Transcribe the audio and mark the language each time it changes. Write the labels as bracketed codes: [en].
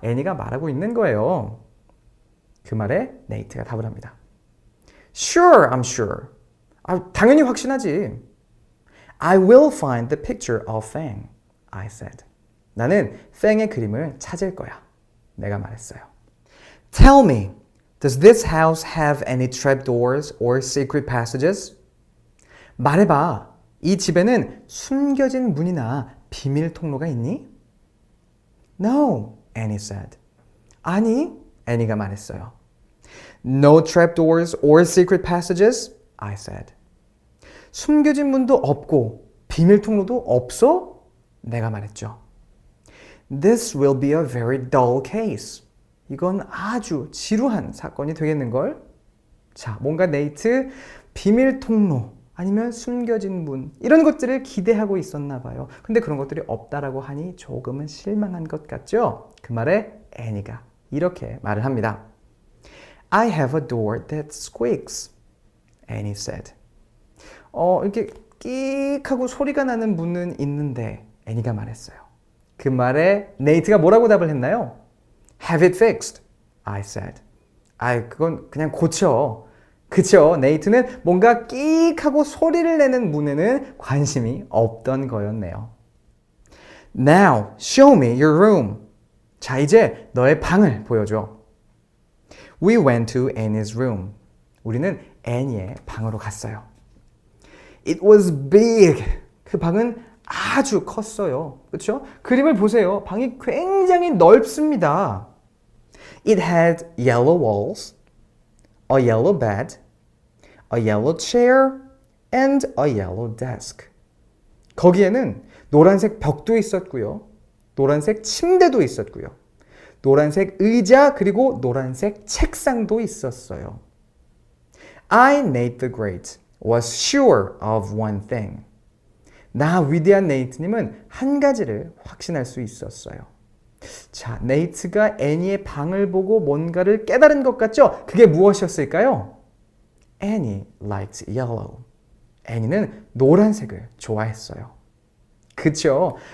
[ko] 애니가 말하고 있는 거예요. 그 말에 네이트가 답을 합니다. [en] Sure, I'm sure. [ko] 당연히 확신하지. [en] I will find the picture of Fang, I said. [ko] 나는 팽의 그림을 찾을 거야. 내가 말했어요. [en] Tell me, does this house have any trapdoors or secret passages? [ko] 말해봐. 이 집에는 숨겨진 문이나 비밀 통로가 있니? [en] No, Annie said. [ko] 아니, 애니가 말했어요. [en] No trapdoors or secret passages? I said. [ko] 숨겨진 문도 없고 비밀 통로도 없어? 내가 말했죠. [en] This will be a very dull case. [ko] 이건 아주 지루한 사건이 되겠는걸? 자, 뭔가 네이트 비밀 통로 아니면 숨겨진 문 이런 것들을 기대하고 있었나 봐요. 근데 그런 것들이 없다라고 하니 조금은 실망한 것 같죠? 그 말에 애니가 이렇게 말을 합니다. [en] I have a door that squeaks, Annie said. [ko] 이렇게 끽 하고 소리가 나는 문은 있는데 애니가 말했어요. 그 말에 네이트가 뭐라고 답을 했나요? [en] Have it fixed. I said. [ko] 그건 그냥 고쳐. 그쵸? 네이트는 뭔가 끼익 하고 소리를 내는 문에는 관심이 없던 거였네요. [en] Now, show me your room. [ko] 자, 이제 너의 방을 보여줘. [en] We went to Annie's room. [ko] 우리는 애니의 방으로 갔어요. [en] It was big. [ko] 그 방은 아주 컸어요. 그렇죠? 그림을 보세요. 방이 굉장히 넓습니다. [en] It had yellow walls, a yellow bed, a yellow chair, and a yellow desk. [ko] 거기에는 노란색 벽도 있었고요. 노란색 침대도 있었고요. 노란색 의자 그리고 노란색 책상도 있었어요. [en] I, Nate the Great, was sure of one thing. [ko] 나 위대한 네이트님은 한 가지를 확신할 수 있었어요. 자, 네이트가 애니의 방을 보고 뭔가를 깨달은 것 같죠? 그게 무엇이었을까요? [en] Annie liked yellow. [ko] 애니는 노란색을 좋아했어요. 그쵸?